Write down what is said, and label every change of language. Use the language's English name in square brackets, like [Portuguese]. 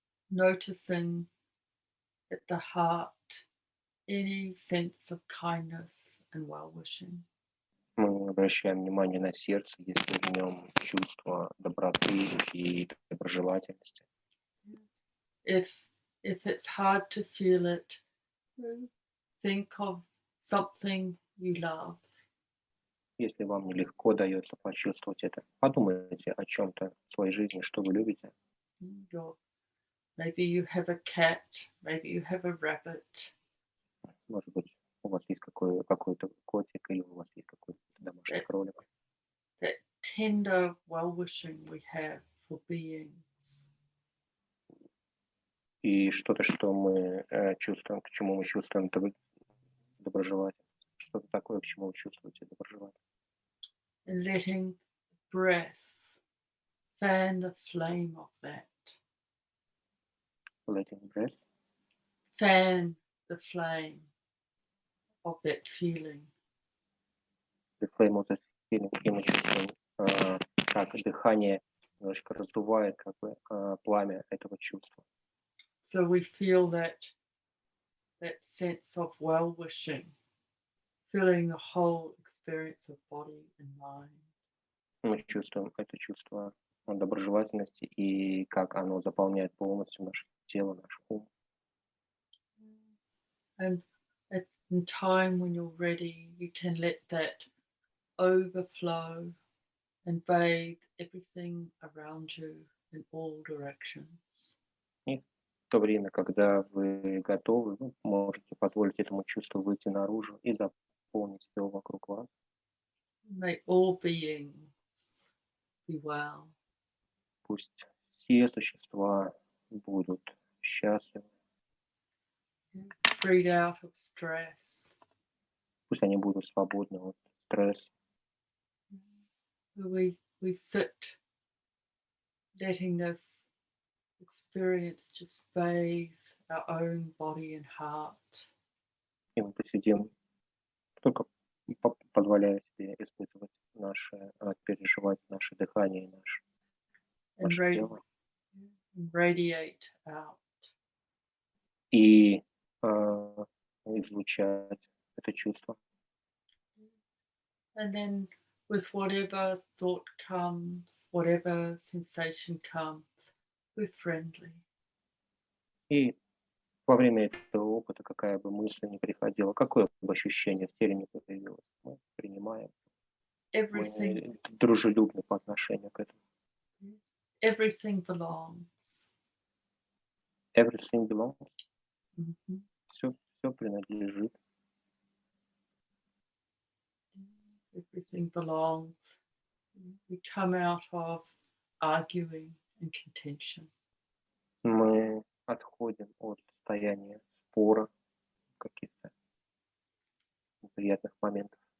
[English] Noticing at the heart any sense of kindness and well-wishing. [Russian] Мы обращаем внимание на сердце, если в нем чувство доброты и доброжелательности. [English] If it's hard to feel it, think of something you love. [Russian] Если вам нелегко дается почувствовать это, подумайте о чем-то в своей жизни, что вы любите. [English] Maybe you have a cat, maybe you have a rabbit. [Russian] Может быть, у вас есть какой-то котик или у вас есть какой-то домашний кролик. [English] That tender well-wishing we have for beings. [Russian] И что-то, что мы чувствуем, к чему мы чувствуем доброжелательность. Что-то такое, к чему вы чувствуете доброжелательность. [English] And letting breath fan the flame of that. Letting breath. Fan the flame of that feeling. the flame of the feeling, [Russian] и мы чувствуем, как дыхание немножечко раздувает как бы пламя этого чувства. [English] So we feel that sense of well-wishing, feeling the whole experience of body and mind. [Russian] Мы чувствуем это чувство доброжелательности и как оно заполняет полностью наше тело, наш ум. [English] And in time when you're ready, you can let that overflow and bathe everything around you in all directions. [Russian] И в то время, когда вы готовы, вы можете позволить этому чувству выйти наружу и заполнить все вокруг вас. [English] May all beings be well. [Russian] Пусть все существа будут счастливы, [English] Freed out of stress. [Russian] пусть они будут свободны от стресса. [English] We sit letting this experience just bathe our own body and heart. [Russian] И мы посидим, только позволяя себе испытывать наше, переживать наше дыхание и наше тело. [English] And radiate out. [Russian] И излучать это чувство. [English] And then with whatever thought comes, whatever sensation comes, we're friendly. [Russian] И во время этого опыта, какая бы мысль ни приходила, какое бы ощущение в теле ни появилось, мы принимаем, мы дружелюбны по отношению к этому. [English] Everything belongs. Everything belongs. Mm-hmm. [Russian] Все принадлежит. [English] Everything belongs. We come out of arguing and contention. [Russian] Мы отходим от состояния спора, каких-то неприятных моментов.